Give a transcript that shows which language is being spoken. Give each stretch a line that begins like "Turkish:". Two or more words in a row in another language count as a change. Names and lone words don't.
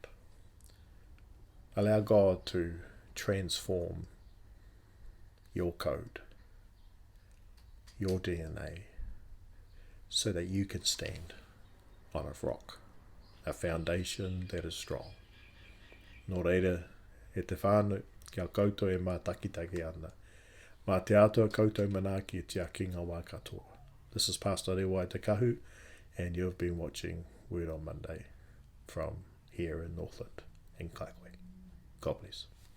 English: Allow God to transform your code, your DNA, so that you can stand on a rock, a foundation that is strong.
Māori: Nō reira, e te whānau, kia koutou e mātakitaki ana. Mā te atua koutou manaaki e tia kinga wā katoa.
English: This is Pastor Rewai Te Kahu, and you've been watching Word on Monday from here in Northland in Kaikwe. God bless.